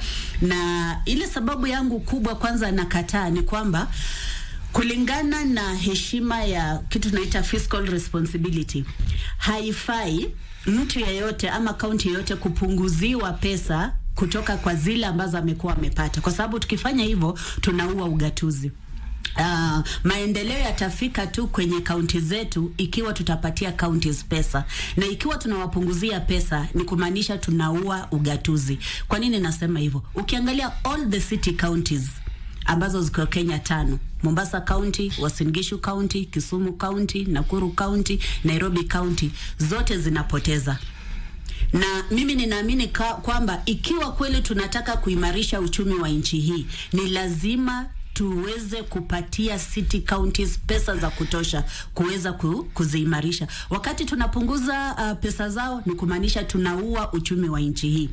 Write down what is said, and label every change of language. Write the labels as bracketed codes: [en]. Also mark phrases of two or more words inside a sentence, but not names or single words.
[sw] Na ile sababu yangu kubwa kwanza nakataa ni kwamba kulingana na heshima ya kitu tunaita [en] fiscal responsibility, [sw] haifai mtu yeyote ama kaunti yeyote kupunguziwa pesa kutoka kwa zile ambazo amekuwa amepata, kwa sababu tukifanya hivyo tunaua ugatuzi. Maendeleo yatafika tu kwenye kaunti zetu ikiwa tutapatia counties pesa, na ikiwa tunawapunguzia pesa ni kumaanisha tunaua ugatuzi. Kwa nini nasema hivyo? Ukiangalia [en] all the city counties [sw] ambazo ziko Kenya 5, Mombasa County, Uasin Gishu County, Kisumu County, Nakuru County, Nairobi County, zote zinapoteza. Na mimi ninaamini kwamba ikiwa kweli tunataka kuimarisha uchumi wa nchi hii, ni lazima tuweze kupatia [en] city counties [sw] pesa za kutosha kuweza kuziimarisha. Wakati tunapunguza pesa zao ni kumaanisha tunaua uchumi wa nchi hii.